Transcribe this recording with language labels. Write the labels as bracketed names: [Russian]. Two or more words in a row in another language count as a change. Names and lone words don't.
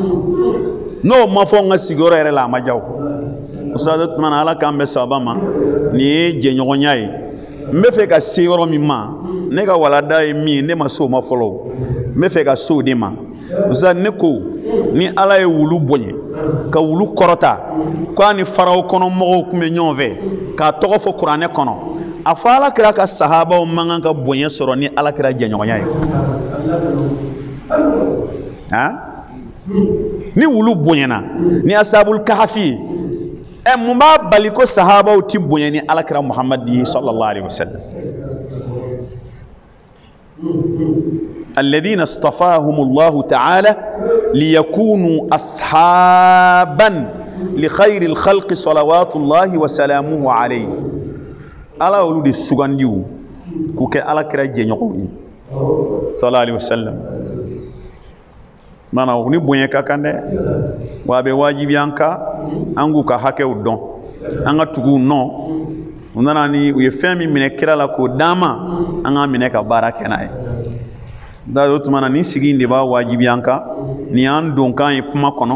[Bambara] n'o ma fɔ n ka sigiyɔrɔ yɛrɛ la a ma diya o ustaz tuma na ala k'an bɛ sababa ma nin ye jɛɲɔgɔnya ye n bɛ fɛ ka se yɔrɔ min ma ne ka walanda ye min ye ne ma se o ma fɔlɔ n bɛ fɛ ka se o de ma ustaz ne ko ni ala ye wulu bonya ka wulu kɔrɔta k'a ni faraw kɔnɔ mɔgɔw tun bɛ ɲɔgɔn fɛ k'a tɔgɔ fɔ kuranɛ kɔnɔ a fɔ ala kira ka sahabaw man kan ka bonya sɔrɔ ni ala kira jɛɲɔgɔnya ye ni wulu bonyana ni ashabul kahfi mun b'a bali ko sahabaw ti bonya ni ala kira Muhammad [Arabic] صلى الله عليه وسلم الذين اصطفاهم الله تعالى ليكونوا أصحابا لخير الخلق صلوات الله وسلامه عليه [Bambara] ala olu de sugandiw k'u kɛ ala kira jɛɲɔgɔnw ye [Arabic] صلى الله عليه وسلم mana [Bambara] o ni bonya ka kan dɛ wa a bɛ wajibi an kan an k'u ka hakɛw dɔn an ka tugu u nɔ u nana ni u ye fɛn min minɛ kira la k'o d'an ma an k'a minɛ ka baara kɛ n'a ye o tuma na nin sigi in de b'a wajibi an kan nin y'an donkan ye kuma kɔnɔ